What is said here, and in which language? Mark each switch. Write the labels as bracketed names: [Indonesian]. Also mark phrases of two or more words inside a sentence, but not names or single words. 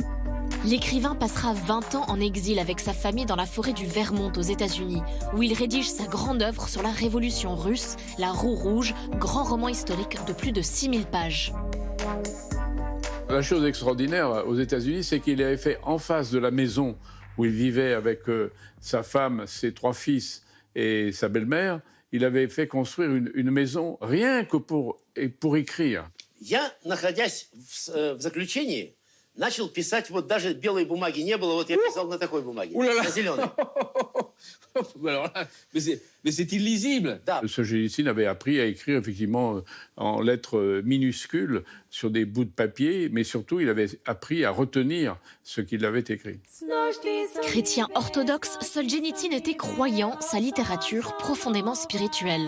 [French] L'écrivain passera 20 ans en exil avec sa famille dans la forêt du Vermont aux États-Unis, où il rédige sa grande œuvre sur la Révolution russe, La Roue rouge, grand roman historique de plus de 6000 pages. La chose extraordinaire aux États-Unis, c'est qu'il avait fait en face de la maison où il vivait avec sa femme, ses 3 fils et sa belle-mère, il avait fait construire une maison rien que pour écrire. [Russian] Я, находясь в заключении, начал писать, вот даже белой бумаги не было, вот я писал на такой бумаге, на зеленой. [French] Alors là, mais c'est illisible. [Russian] Да. [French] Solzhenitsyn avait appris à écrire effectivement en lettres minuscules sur des bouts de papier, mais surtout il avait appris à retenir ce qu'il avait écrit. Chrétien orthodoxe, Solzhenitsyn était croyant, sa littérature profondément spirituelle.